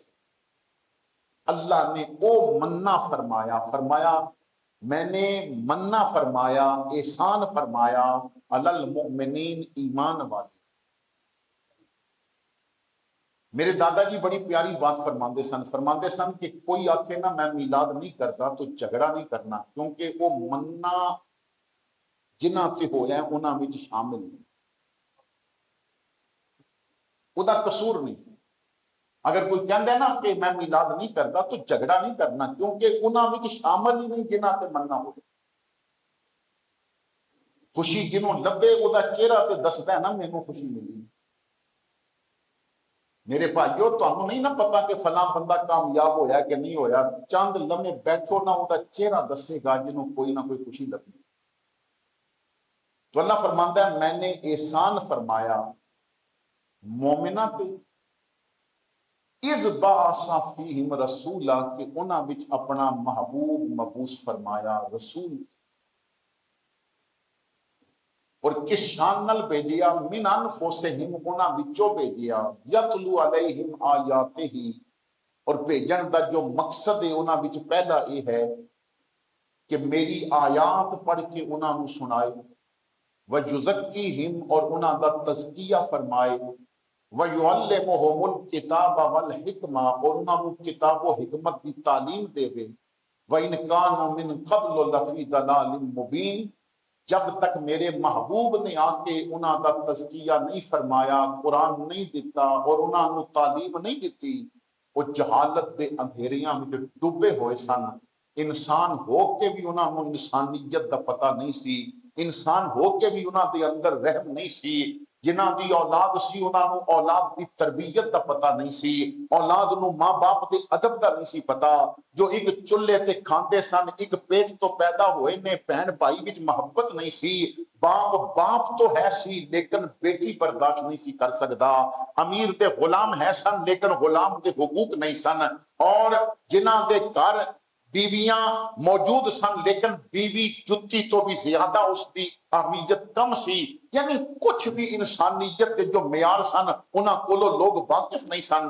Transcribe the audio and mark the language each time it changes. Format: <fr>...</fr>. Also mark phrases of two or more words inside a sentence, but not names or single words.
<pa>اللہ نے او مننا فرمایا, فرمایا میں نے مننا فرمایا, احسان فرمایا</pa> <ar>علی المؤمنین,</ar> <pa>ایمان والے. میرے دادا جی بڑی پیاری بات فرماندے سن کہ کوئی آکھے نا</pa> <ur>میں میلاد نہیں کرتا تو جھگڑا نہیں کرنا,</ur> <pa>کیونکہ وہ مننا جنہ تے ہویا ہے انہاں وچ شامل نہیں, او دا قصور نہیں. اگر کوئی کہندا ہے نا کہ</pa> <ur>میں میلاد نہیں کرتا تو جھگڑا نہیں کرنا,</ur> <pa>کیونکہ انہاں وچ شامل ہی نہیں جنہ تے مننا ہو. خوشی جنوں لبے او دا چہرہ تے دسدا ہے نا مینوں خوشی ملی. میرے بھائیو تانوں نہیں نہ پتا کہ فلاں بندہ کامیاب ہویا کہ نہیں ہویا, چند لمحے بیٹھو نہ او دا چہرہ دسے گا جنوں کوئی نہ کوئی خوشی لگی. تو اللہ فرماندا ہے میں نے احسان فرمایا مومنہ تے</pa> <ar>اذ بعث فیہم رسولا,</ar> <pa>کہ انہاں وچ اپنا محبوب مبعوث فرمایا رسول. اور کس شان نال بھیجیا؟</pa> <ar>من انفسہم,</ar> <pa>انہاں وچوں بھیجیا,</pa> <ar>یتلو علیہم آیاتہ,</ar> <pa>اور بھیجن دا جو مقصد ہے انہاں وچ پہلا یہ ہے کہ میری آیات پڑھ کے انہاں نو سنائے, وَيُزَكِّيهِمْ, اور انہاں دا تزکیہ فرمائے,</pa> <ar>وَيُعَلِّمُهُمُ الْكِتَابَ وَالْحِکْمَةَ,</ar> <pa>اور انہاں نو کتاب و حکمت دی تعلیم دے وے.</pa> <ar>وَإِنْ كَانُوا مِنْ قَبْلُ لَفِي ضَلَالٍ مُبِينٍ,</ar> <pa>جب تک میرے محبوب نے آ کے انہاں دا تزکیہ نہیں فرمایا, قرآن نہیں دیتا اور انہاں نو تعلیم نہیں دیتی, وہ جہالت دے اندھیریاں میں ڈوبے ہوئے سن. انسان ہو کے بھی انہاں نو انسانیت دا پتہ نہیں سی, انسان ہو کے بھی انہاں دے اندر رحم نہیں سی, جنہاں دی اولاد سی انہاں نو اولاد دی تربیت دا پتہ نہیں سی, اولاد نو ماں باپ دے ادب دا نہیں سی پتہ, جو ایک چلے تے کھاندے سن, ایک پیٹ تو پیدا ہوئے نے, بہن بھائی وچ محبت نہیں سی, باپ تو ہے سی لیکن بیٹی برداشت نہیں سی کر سکدا, امیر دے غلام ہے سن لیکن غلام دے حقوق نہیں سن, اور جنہاں دے گھر بیویاں موجود سن لیکن بیوی جتی تو بھی زیادہ اس دی اہمیت کم سی، یعنی کچھ بھی انسانیت دے جو معیار سن انہاں کولو لوگ واقف نہیں سن۔</pa>